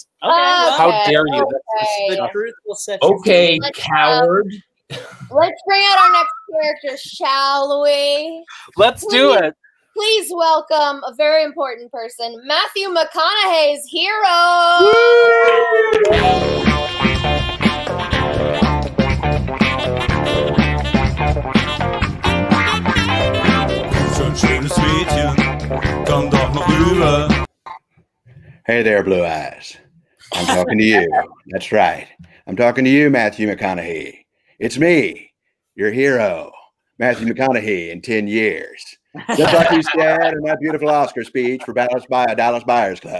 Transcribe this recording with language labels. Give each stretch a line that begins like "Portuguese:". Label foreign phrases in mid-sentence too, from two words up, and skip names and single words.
English: Okay, well, How dare you? Okay. the truth will set you Okay, Let's, coward. Let's bring out our next character, shall we? Let's do it. Please welcome a very important person, Matthew McConaughey's hero. Skjønner svitjen, kan da nå ule. Hey there, Blue Eyes. I'm talking to you. That's right. I'm talking to you, Matthew McConaughey. It's me, your hero, Matthew McConaughey, in 10 years. Just like you said in that beautiful Oscar speech for Dallas Buyers Club.